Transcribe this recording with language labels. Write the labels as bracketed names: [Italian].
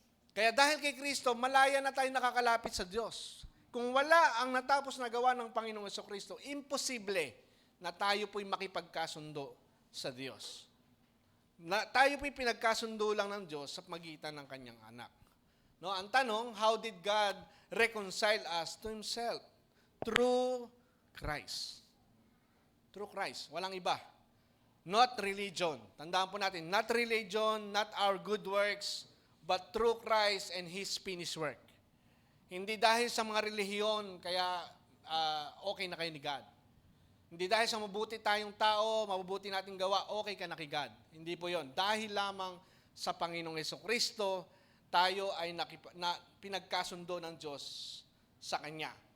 [Filipino] Kaya dahil kay Kristo, malaya na tayo nakakalapit sa Diyos. Kung wala ang natapos na gawa ng Panginoong Hesukristo, imposible na tayo po'y makipagkasundo sa Diyos. Tayo po'y pinagkasundo lang ng Diyos sa pamagitan ng Kanyang anak. No, ang tanong, [English] how did God reconcile us to Himself? Through Christ. Through Christ. [Filipino] Walang iba. [English] Not religion. [Filipino] Tandaan po natin, [English] not religion, not our good works, but through Christ and His finished work. [Filipino] Hindi dahil sa mga relihiyon, kaya okay na kayo ni God. Hindi dahil sa mabuti tayong tao, mabubuti nating gawa, okay ka na kay God. Hindi po yon. Dahil lamang sa Panginoong Hesukristo, tayo ay pinagkasundo ng Diyos sa Kanya.